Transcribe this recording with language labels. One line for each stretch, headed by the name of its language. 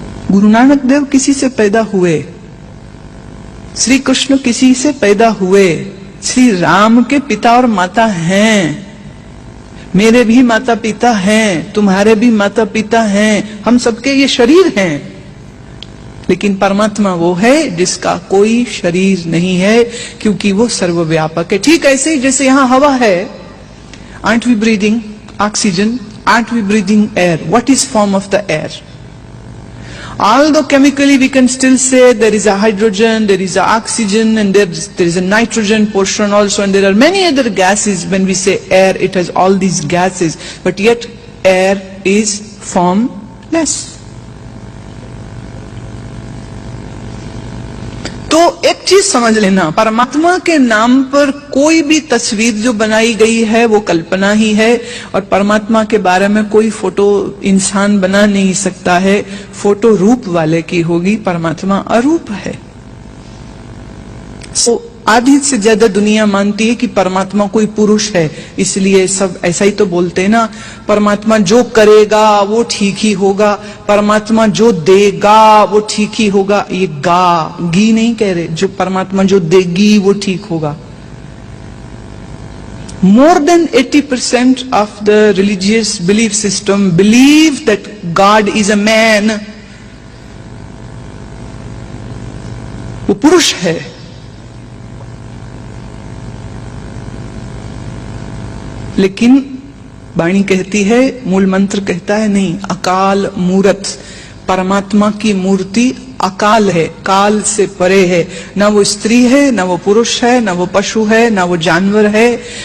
Hindi: गुरु नानक देव किसी से पैदा हुए, श्री कृष्ण किसी से पैदा हुए, श्री राम के पिता और माता हैं, मेरे भी माता पिता हैं, तुम्हारे भी माता पिता हैं, हम सबके ये शरीर हैं। लेकिन परमात्मा वो है जिसका कोई शरीर नहीं है, क्योंकि वो सर्वव्यापक है। ठीक ऐसे ही जैसे यहां हवा है,
English: aren't we breathing oxygen? Aren't we breathing air? What is form of the air? Although chemically we can still say there is a hydrogen, there is a oxygen, and there is a nitrogen portion also, and there are many other gases. When we say air, it has all these gases, but yet air is formless.
Hindi: तो एक चीज समझ लेना, परमात्मा के नाम पर कोई भी तस्वीर जो बनाई गई है वो कल्पना ही है, और परमात्मा के बारे में कोई फोटो इंसान बना नहीं सकता है। फोटो रूप वाले की होगी, परमात्मा अरूप है। आधी से ज्यादा दुनिया मानती है कि परमात्मा कोई पुरुष है, इसलिए सब ऐसा ही तो बोलते हैं ना, परमात्मा जो करेगा वो ठीक ही होगा, परमात्मा जो देगा वो ठीक ही होगा। ये गी नहीं कह रहे, जो परमात्मा जो देगी वो ठीक होगा।
English: More than 80% of the religious belief system believe that God is a man,
Hindi: वो पुरुष है। लेकिन वाणी कहती है, मूल मंत्र कहता है नहीं, अकाल मूरत, परमात्मा की मूर्ति अकाल है, काल से परे है। ना वो स्त्री है, ना वो पुरुष है, ना वो पशु है, ना वो जानवर है।